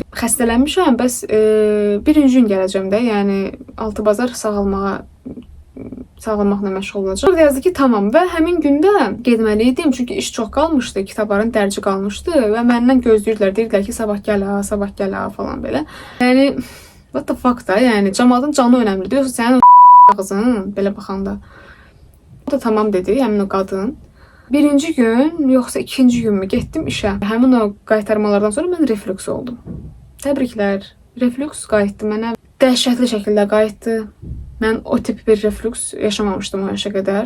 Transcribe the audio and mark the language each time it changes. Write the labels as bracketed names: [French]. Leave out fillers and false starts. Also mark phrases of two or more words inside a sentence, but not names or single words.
[Azerbaijani] Xəstələnmişəm, bəs birinci gün gələcəm də, yəni 6 bazar sağlamaqla məşğul olacaq. Orada yazdı ki, tamam və həmin gündə getməli idim, çünki iş çox qalmışdı, kitabların dərci qalmışdı və məndən gözləyirdilər, deyirdilər ki, sabah gəl ha falan belə. Yəni, [English] what the fuck [Azerbaijani] da, yəni cəmaatın canı önəmlidir, yoxsa sənin ağzın belə baxanda. O da tamam dedi, həmin o qadın. Birinci gün, yoxsa ikinci gün mü getdim işə. Həmin o qaytarmalardan sonra mən reflüks oldum. Təbriklər. Reflüks qayıtdı mənə. Dəhşətli şəkildə qayıtdı. Mən o tip bir reflüks yaşamamışdım o yaşa qədər.